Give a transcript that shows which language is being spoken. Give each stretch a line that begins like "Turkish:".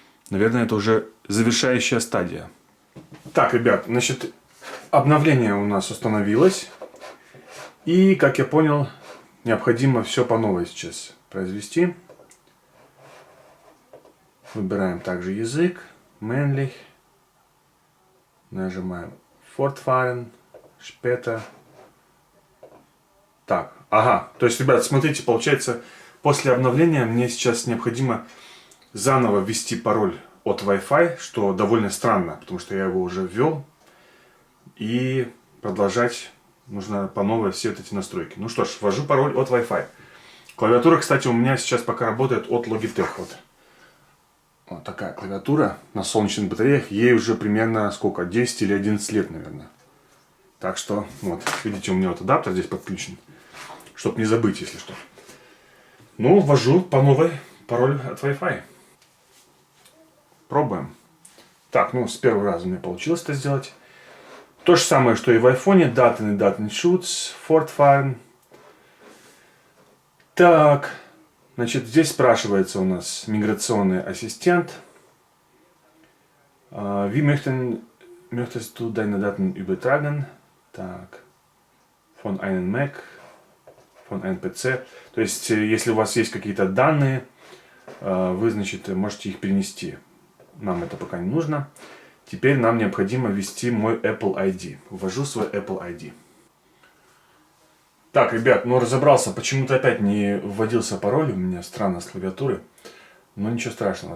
Russian: Наверное, это уже завершающая стадия. Так, ребят, значит, обновление у нас установилось. И, как я понял, необходимо все по новой сейчас произвести. Выбираем также язык, männlich. Нажимаем fortfahren, später. Так, ага, то есть, ребят, смотрите, получается, после обновления мне сейчас необходимо заново ввести пароль от Wi-Fi, что довольно странно, потому что я его уже ввел. И продолжать нужно по новой все вот эти настройки. Ну что ж, ввожу пароль от Wi-Fi. Клавиатура, кстати, у меня сейчас пока работает от Logitech. Вот такая клавиатура на солнечных батареях. Ей уже примерно сколько? 10 или 11 лет, наверное. Так что, вот, видите, у меня вот адаптер здесь подключен. Чтобы не забыть, если что. Ну, ввожу по новой пароль от Wi-Fi. Пробуем. Так, ну, с первого раза у меня получилось это сделать. То же самое, что и в айфоне.
German: Daten и Datenschutz, fortfahren.
Russian: Так, значит, здесь спрашивается у нас миграционный ассистент.
German: Wie möchtest du deine Daten übertragen?
Russian: Так,
German: von einem Mac, von einem PC.
Russian: То есть, если у вас есть какие-то данные, вы, значит, можете их перенести. Нам это пока не нужно. Теперь нам необходимо ввести мой Apple ID. Ввожу свой Apple ID. Так, ребят, ну разобрался. Почему-то опять не вводился пароль. У меня странно с клавиатуры. Но ничего страшного.